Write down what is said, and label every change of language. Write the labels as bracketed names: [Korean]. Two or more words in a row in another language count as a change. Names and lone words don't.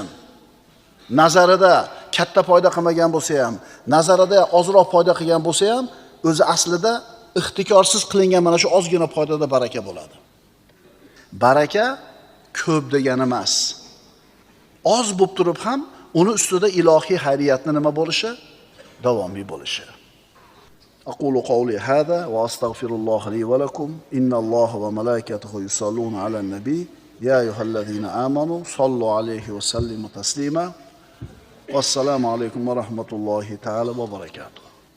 [Uzbek] Nazarida katta foyda qilmagan bo'lsa ham, nazarida ozroq foyda qilgan bo'lsa ham, o'zi aslida ixtikorsiz qilingan mana shu ozgina foydada baraka bo'ladi. Baraka ko'p degani emas. Oz bo'lib turib ham uni ustida ilohiy xayriyatning nima bo'lishi? Davomiy bo'lishi. [Arabic] أقول قولي هذا وأستغفر الله لي ولكم إن الله وملائكته يصلون على النبي يا أيها الذين آمنوا صلوا عليه وسلموا تسليما والسلام عليكم ورحمة الله تعالى وبركاته.